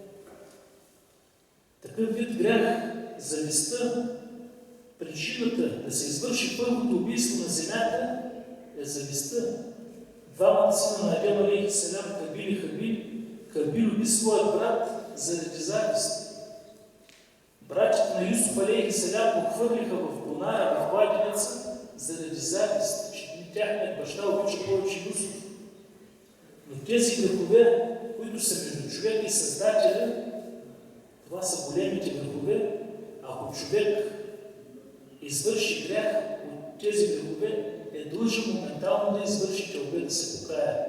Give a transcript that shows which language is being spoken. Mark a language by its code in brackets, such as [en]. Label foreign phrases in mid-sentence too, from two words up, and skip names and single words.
[bg] Такъв вид грях, завистта, причината да се извърши първото убийство на земята е завистта. Двамата сина на Адем [ar] عليه السلام, [bg] Кабил и Хабил, Кабил уби своят брат заради завист. Братите на Юсуф [ar] عليه السلام [bg] го хвърлиха в бунара, в кладенеца, заради завист, че тяхният баща обича повече Юсуф. Но тези грехове, които са между човека и Създателя, това са големите грехове. Ако човек извърши грях от тези грехове, е длъжен моментално да извърши тълбе, да се покая.